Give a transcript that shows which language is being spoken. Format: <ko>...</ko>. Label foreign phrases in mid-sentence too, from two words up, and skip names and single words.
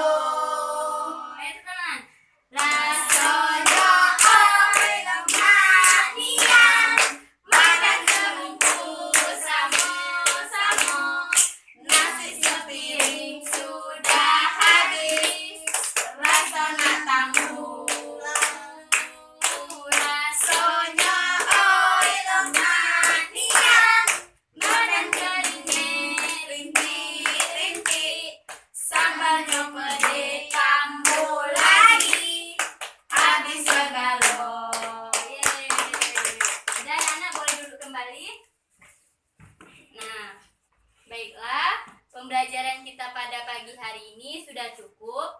<mui>Teman, rasonyo oi lemak nian, makan sebungkus samo-samo, nasi sepiring sudah habis, rasanya tanggung. Rasonyo oi lemak nian, badan keringnya rintik-rintik, sambalnya pede tambah lagi, habis segalo. Yeay.</mui> <id>Udah anak boleh duduk kembali. Nah, baiklah, pembelajaran kita pada pagi hari ini sudah cukup.</id>